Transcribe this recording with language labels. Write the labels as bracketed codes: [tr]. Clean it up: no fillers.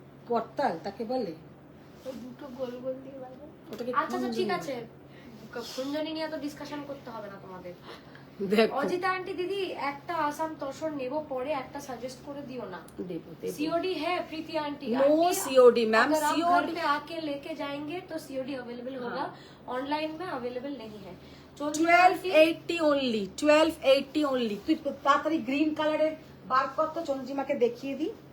[bn] করতাল তাকে বলে, ওই দুটো গোল গোল দিয়ে বাজায়। ওটাকে আচ্ছা আচ্ছা ঠিক আছে, খঞ্জনি নিয়ে তো ডিসকাশন করতে হবে না তোমাদের। দেখো অজিতা আন্টি দিদি, একটা আসাম তসর নেব, পরে একটা সাজেস্ট করে দিও না। দেবো [hi] सीओडी है प्रीति आंटी? नो सीओडी मैम, अगर आप घर सीओडी पे आके लेके जाएंगे तो सीओडी अवेलेबल होगा, ऑनलाइन में अवेलेबल नहीं है। 1280 only, 1280 only। [bn] তুই তাড়াতাড়ি গ্রিন কালারের বার কর তো, চন্দ্রিমাকে দেখিয়ে দি।